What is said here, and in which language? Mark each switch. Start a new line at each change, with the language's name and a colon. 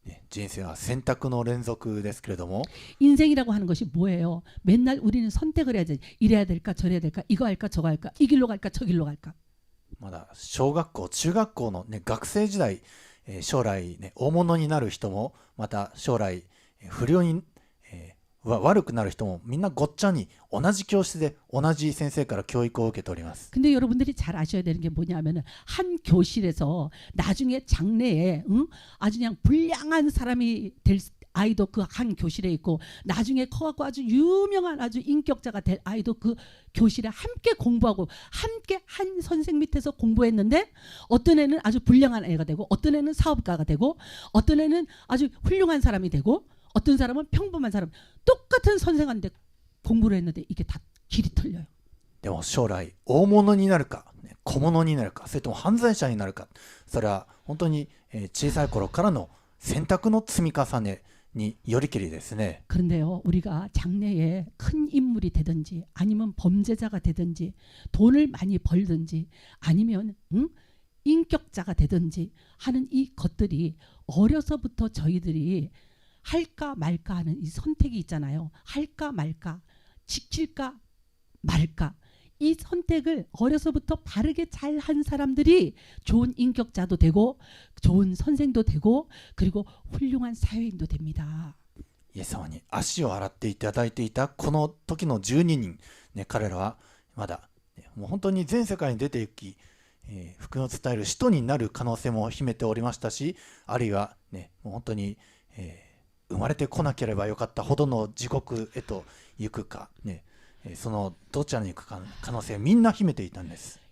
Japanese: 人生は選択の連続ですけれども
Korean: 인생이라고 하는 것이 뭐예요? 맨날 우리는 선택을 해야 돼. 이래야 될까 저래야 될까 이거 할까 저거 할까 이 길로 갈까 저 길로 갈까.
Japanese: まだ小学校中学校の、ね、学生時代、将来、ね、大物になる人もまた将来不良に、悪くなる人もみんなごっちゃに同じ教室で同じ先生から教育を受けております。
Korean: 근데 여러분들이 잘 아셔야 되는 게 뭐냐면은 한 교실에서 나중에 장래에 아주 그냥 불량한 사람이 될 아이도 그 한 교실에 있고 나중에 커갖고 아주 유명한 아주 인격자가 될 아이도 그 교실에 함께 공부하고 함께 한 선생 밑에서 공부했는데 어떤 애는 아주 불량한 애가 되고 어떤 애는 사업가가 되고 어떤 애는 아주 훌륭한 사람이 되고 어떤 사람은 평범한 사람 똑같은 선생한테 공부를 했는데 이게 다 길이 틀려요.
Japanese: でも将来大物になるか小物になるかそれとも犯罪者になるかそれは本当に小さい頃からの選択の積み重ねによりけりですね。
Korean: 그런데요, 우리가 장래에 큰 인물이 되든지 아니면 범죄자가 되든지 돈을 많이 벌든지 아니면 인격자가 되든지 하는 이 것들이 어려서부터 저희들이 할까 말까 하는 이 선택이 있잖아요. 할까 말까, 지킬까 말까. 이 선택을 어려서부터 바르게 잘 한 사람들이 좋은 인격자도 되고 좋은 선생도 되고 그리고 훌륭한 사회인도 됩니다.
Japanese: イエス様に足を洗っていただいていたこの時の12人、ね、彼らはまだ、もう本当に全世界に出て行き、福音を伝える使徒になる可能性も秘めておりましたし、あるいは、ね、もう本当に、生まれてこなければよかったほどの地獄へと行くか、ね、そのどちらに行くか可能性をみんな秘めていたんです。